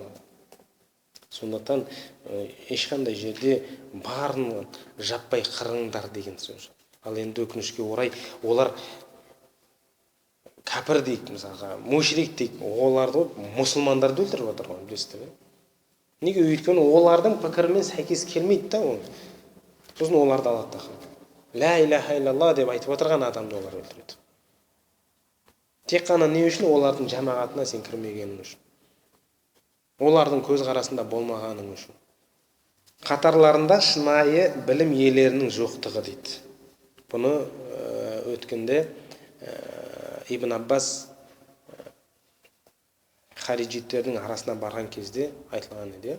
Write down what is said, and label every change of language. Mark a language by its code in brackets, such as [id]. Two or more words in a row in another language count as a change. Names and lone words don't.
[kk] Сондықтан ешқандай жерде барын жаппай қырыңдар деген сөз. Ал енді өкінішке орай олар кәпір дейік, мысалға, мушрик дейік, оларды мұсылмандарды өлтіріп отыр ғой, білесіздер ме? Неге? Өйткені олардың пікірімен сәйкес келмейді да ол. Сосын оларды алады да. [ar] لا إله إلا الله [kk] деп айтып отырған адамды олар өлтіреді. Тек қана не үшін? Олардың жамағатына сен кірмегенің үшін. Олардың көз қарасында болмағаның үшін. Қатарларында шынайы білім иелерінің жоқтығы дейді. Бұны өткенде Ибн Аббас хариджиттердің арасына барған кезде айтылған еді.